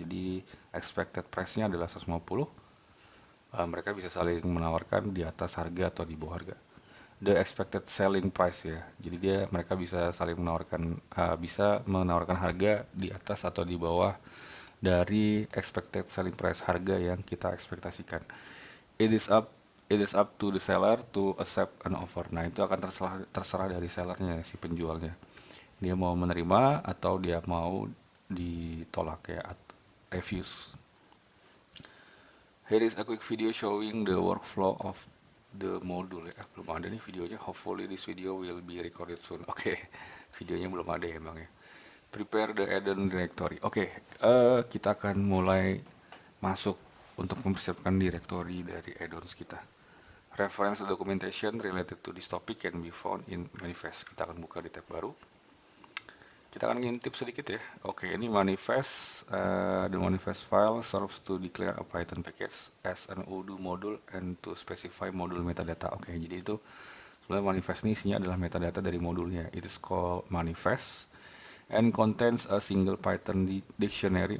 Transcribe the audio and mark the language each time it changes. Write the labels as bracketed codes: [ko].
[id] Jadi expected price-nya adalah 150. Mereka bisa saling menawarkan di atas harga atau di bawah harga. [en] The expected selling price [id] ya. Jadi mereka bisa saling menawarkan harga di atas atau di bawah dari expected selling price, harga yang kita ekspektasikan. [en] It is up to the seller to accept an offer. [id] Nah, itu akan terserah dari sellernya, si penjualnya. Dia mau menerima atau dia mau ditolak ya, refuse. [en] Here is a quick video showing the workflow of the module ya. [id] Belum ada nih videonya. [en] Hopefully this video will be recorded soon. [id] Oke, videonya belum ada ya emang ya. [en] Prepare the add-on directory. [id] Oke, kita akan mulai masuk untuk mempersiapkan directory dari add-ons kita. [en] Reference documentation related to this topic can be found in manifest. [id] Kita akan buka di tab baru. Kita akan ngintip sedikit ya. Oke, ini manifest. [en] The manifest file serves to declare a Python package as an Odoo module and to specify module metadata. [id] Oke, jadi itu sebenarnya manifest ini isinya adalah metadata dari modulnya. [en] It is called manifest and contains a single Python dictionary.